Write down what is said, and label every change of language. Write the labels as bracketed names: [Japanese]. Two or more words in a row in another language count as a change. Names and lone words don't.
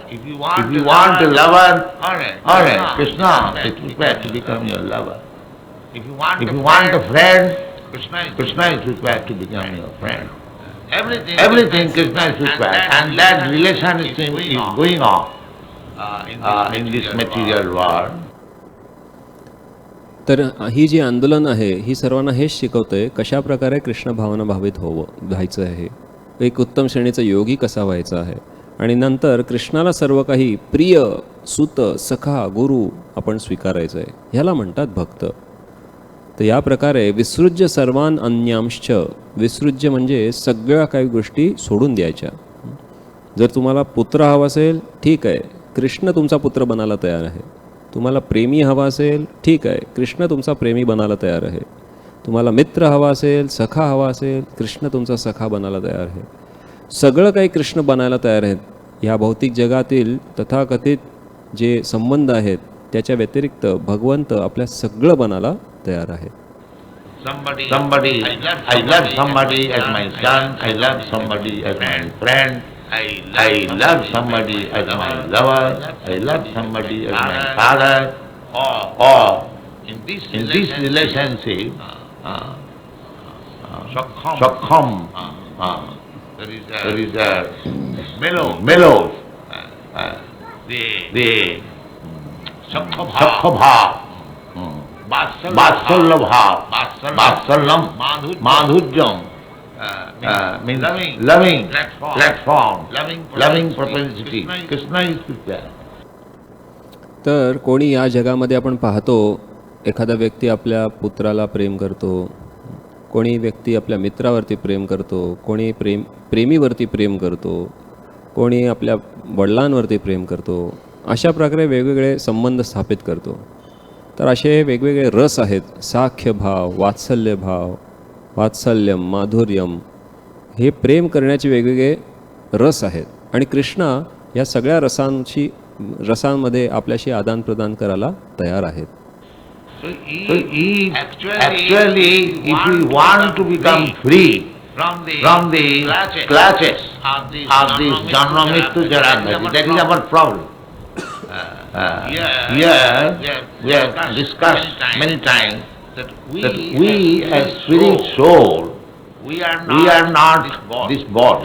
[English] If you want a lover, all right, Krishna is prepared to become your lover. If you want a friend, Krishna is prepared to become your friend. Everything Krishna is prepared, and that relation is going on in this material world. [Marathi] तर ही जी आंदोलन आहे ही सर्वांना हेच शिकवते कशा प्रकारे कृष्ण भावना भावित व्हायचं आहे, एक उत्तम श्रेणीचा योगी कसा व्हायचा आहे. आणि नंतर कृष्णाला सर्व काही प्रिय, सुत, सखा, गुरु आपण स्वीकारायचं आहे. ह्याला म्हणतात भक्त. तर या प्रकारे [Sanskrit] विसृज्य सर्वान अन्यांश्च. [Marathi] विसृज्य म्हणजे सगळ्या काही गोष्टी सोडून द्यायच्या. जर तुम्हाला पुत्र हवा असेल, ठीक आहे, कृष्ण तुमचा पुत्र बनायला तयार आहे. तुम्हाला प्रेमी हवा असेल, ठीक आहे, कृष्ण तुमचा प्रेमी बनायला तयार आहे. तुम्हाला मित्र हवा असेल, सखा हवा असेल, कृष्ण तुमचा सखा बनायला तयार आहे. सगळं काही कृष्ण बनायला तयार आहेत. ह्या भौतिक जगातील तथाकथित जे संबंध आहेत त्याच्या व्यतिरिक्त भगवंत आपल्या सगळं बनायला तयार आहे. [English] Somebody, I love somebody as my son, I love somebody as my friend, I love somebody as my lover, I love somebody as my father, or in this relationship, Sakham, there is a mellows, the [Sanskrit] सख्य भाव, वात्सल्य भाव, वात्सल्यम्, माधुर्यम्, [English] means loving platform, loving propensity. Krishna is prepared. [Marathi] तर कोणी या जगामध्ये आपण पाहतो, एखादा व्यक्ती आपल्या पुत्राला प्रेम करतो, कोणी व्यक्ती आपल्या मित्रावरती प्रेम करतो, कोणी प्रेमीवरती प्रेम करतो, कोणी आपल्या वडिलांवरती प्रेम करतो. अशा प्रकारे वेगवेगळे संबंध स्थापित करतो. तर असे वेगवेगळे रस आहेत. साख्य भाव, वात्सल्य भाव, वात्सल्यम, माधुर्यम, हे प्रेम करण्याचे वेगवेगळे रस आहेत. आणि कृष्ण या सगळ्या रसांची रसांमध्ये आपल्याशी आदानप्रदान करायला तयार आहेत. [English] So if actually if we want to become free from the clutches of this [Sanskrit] जन्म मृत्यु जरा व्याधि, [English] that is our problem. Here we have discussed many times that we as spirit soul, we are not this body.